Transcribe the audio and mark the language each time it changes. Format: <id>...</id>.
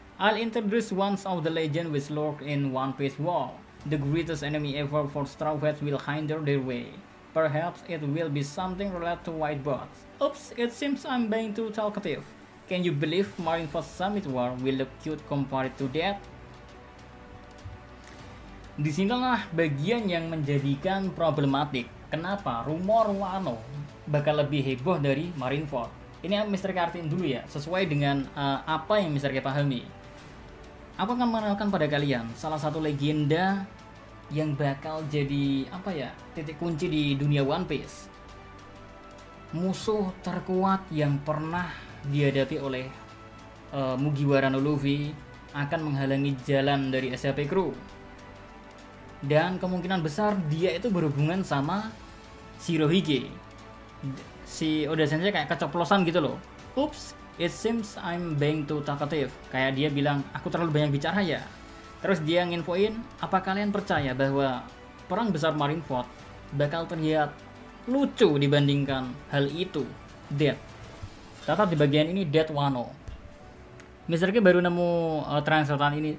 <en>I'll introduce one of the legend which lurk in One Piece world. The greatest enemy ever for Straw Hats will hinder their way. Perhaps it will be something related to white bots. Oops, it seems I'm being too talkative. Can you believe Marineford Summit War will look cute compared to that?</en> <id>Disinilah bagian yang menjadikan problematik. Kenapa rumor Wano bakal lebih heboh dari Marineford? Ini Mr. Kartin dulu ya, sesuai dengan apa yang Mr. K pahami. Aku akan mengenalkan pada kalian salah satu legenda yang bakal jadi apa ya, titik kunci di dunia One Piece. Musuh terkuat yang pernah dihadapi oleh Mugiwara no Luffy akan menghalangi jalan dari SHP Crew. Dan kemungkinan besar dia itu berhubungan sama Shirohige. Si Oda Sensei kayak keceplosan gitu loh.</id> <en>Oops, it seems I'm being too talkative.</en> <id>Kayak dia bilang, aku terlalu banyak bicara ya. Terus dia nginfoin, apa kalian percaya bahwa perang besar Marineford bakal terlihat lucu dibandingkan hal itu? Dead. Catat di bagian ini, Dead Wano. Mr. K baru nemu translatean ini.</id>